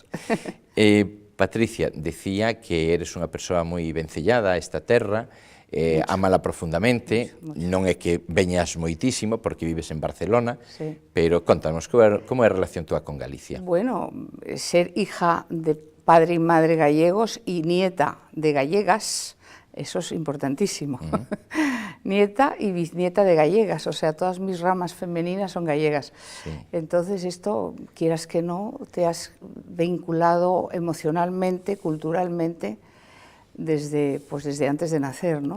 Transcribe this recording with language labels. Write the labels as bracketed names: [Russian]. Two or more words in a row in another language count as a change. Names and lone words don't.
[Galician] Patricia, decía que eres unha persoa moi vencellada a esta terra, amala profundamente, non é que veñas moitísimo porque vives en Barcelona, sí. Pero contanos, como é a relación túa con Galicia? [Spanish] Bueno, ser hija de padre y madre gallegos y nieta de gallegas, eso es importantísimo. Nieta y bisnieta de gallegas, o sea, todas mis ramas femeninas son gallegas. Sí. Entonces esto, quieras que no, te has vinculado emocionalmente, culturalmente, desde antes de nacer, ¿no?